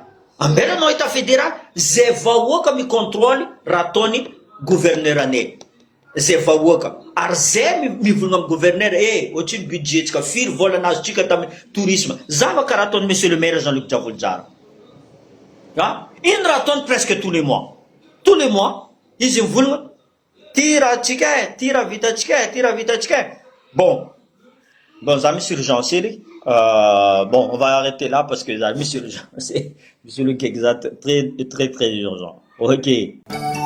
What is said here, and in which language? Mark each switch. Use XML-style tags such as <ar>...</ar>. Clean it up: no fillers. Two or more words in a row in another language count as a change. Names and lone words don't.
<mg>Ambelanao</mg> <fr>état fédéral,</fr> <mg>zay vahoaka micontrôle raha ataony gouverneur anay. Zay vahoaka. Ary zay mivolagna amin'ny gouverneur, ohatriny budgetsika firy vola nazotsika tamin'ny tourisme. Zava karaha ataony</mg> <fr>monsieur le maire</fr> <mg>Jean-Luc Diavolojara. Ino raha ataony</mg> <fr>presque tous les mois. Tous les mois,</fr> <mg>izy mivolagna, ty raha atsika ty raha vitatsika Bon, za misy urgence ery.</mg> <fr>Bon, on va arrêter là parce que</fr> <mg>za misy</mg> <fr>urgence. Misy le exact très très très urgent. OK.</fr>